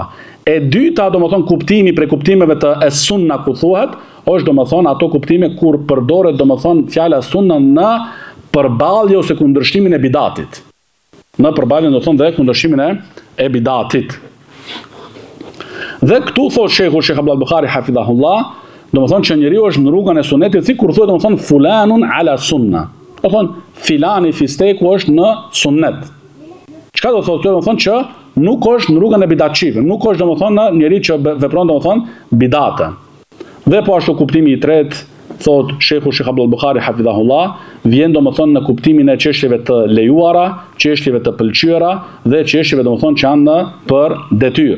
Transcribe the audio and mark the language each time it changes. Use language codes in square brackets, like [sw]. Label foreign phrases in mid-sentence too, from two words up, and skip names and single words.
[sq] E dyta, domethënë kuptimi prej kuptimeve të es-sunna ku thuhet, është domethënë ato kuptime kur përdoret domethënë fjala sunna në përballje ose kundërshtimin e bidatit. Në përballje do thonë dhe kundërshimin e bidatit. Dhe këtu thotë Sheikhu Sheikh Abdullah Buhari hafidhahullah, domethënë që njeriu është në rrugën e sunnetit, si kur thuhet domethënë [ar] فلان على سنة. [sq] Do thonë filani fisteku është në sunnet. Çka do thotë? Do thonë që nuk është në rrugën e bidatçive, nuk është domethënë njeriu që vepron domethënë bidate. Dhe po ashtu kuptimi i tretë, thotë Sheikhu Sheikh Abdullah Buhari hafidhahullah, vjen domethënë në kuptimin e çështjeve të lejuara, çështjeve të pëlqyera dhe çështjeve domethënë që janë për detyrë.